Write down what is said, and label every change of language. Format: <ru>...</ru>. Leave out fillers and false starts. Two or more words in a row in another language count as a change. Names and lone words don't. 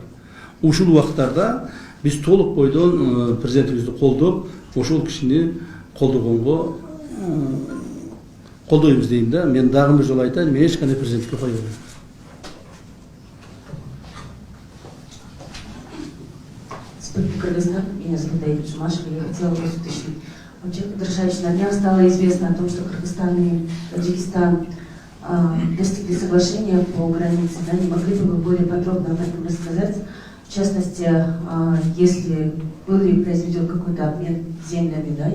<ky>Ушул убактарда биз толук бойдон президентибизди колдоп, ошол кишини колдогонго колдойбуз дейм да. Мен дагы бир жолу айтайын, мен эч кандай президентке койбойм. Кыргызстан,</ky> <ru>меня зовут Аида Жумашева, я хотела вас уточнить. Вообще, Кыдыршевич, на днях стало известно о том, что Кыргызстан и Таджикистан достигли соглашения по границе. Да? Не могли бы вы более подробно об этом рассказать? В частности, если был ли произведен какой-то обмен землями, да?</ru>